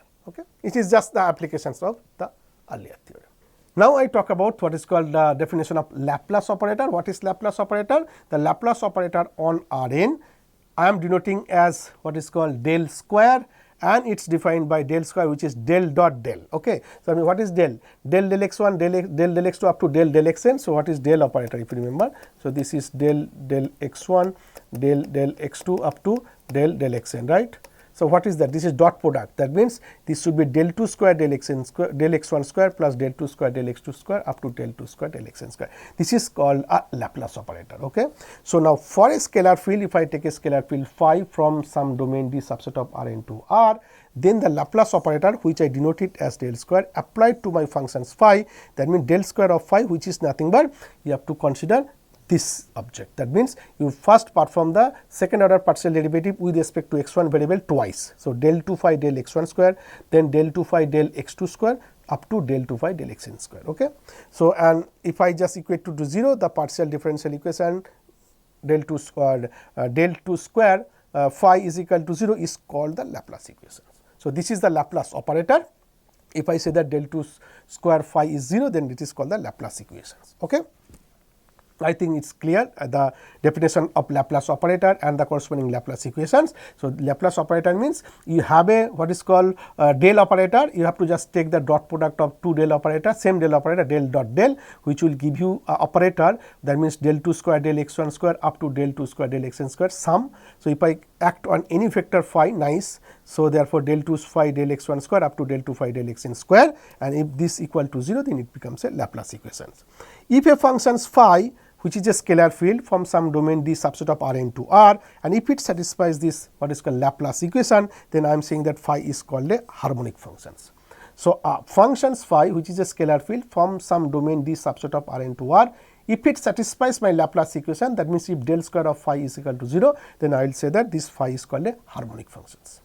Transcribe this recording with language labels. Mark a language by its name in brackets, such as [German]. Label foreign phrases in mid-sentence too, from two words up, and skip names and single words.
[English] Okay, it is just the applications of the earlier theorem. Now I talk about what is called the definition of Laplace operator. What is Laplace operator? The Laplace operator on Rn, I am denoting as what is called del square, and it is defined by del square, which is del dot del. Okay. So, I mean, what is del? Del x1, del x2 up to del xn. So, what is del operator, if you remember? So, this is del x1, del x2 up to del xn, right? So, what is that? This is dot product. That means this should be del 2 square del xn square del x1 square plus del 2 square del x2 square up to del 2 square del xn square. This is called a Laplace operator. Okay. So, now for a scalar field, if I take a scalar field phi from some domain D subset of Rn to R, then the Laplace operator, which I denote it as del square, applied to my functions phi, that means del square of phi, which is nothing but you have to consider this object. That means you first perform the second order partial derivative with respect to x1 variable twice. So, del 2 phi del x1 square, then del 2 phi del x2 square up to del 2 phi del xn square. Okay. So, and if I just equate to 0, the partial differential equation del 2 square phi is equal to 0 is called the Laplace equation. So, this is the Laplace operator. If I say that del 2 square phi is 0, then it is called the Laplace equations. Okay. I think it is clear the definition of Laplace operator and the corresponding Laplace equations. So, Laplace operator means you have a what is called del operator, you have to just take the dot product of two del operator, same del operator del dot del, which will give you operator, that means del 2 square del x1 square up to del 2 square del xn square sum. So, if I act on any vector phi, nice. So, therefore, del 2 phi del x1 square up to del 2 phi del xn square, and if this equal to 0, then it becomes a Laplace equation. If a function phi, which is a scalar field from some domain D subset of Rn to R, and if it satisfies this what is called Laplace equation, then I am saying that phi is called a harmonic functions. So, functions phi, which is a scalar field from some domain D subset of Rn to R, if it satisfies my Laplace equation, that means if del square of phi is equal to 0, then I will say that this phi is called a harmonic functions.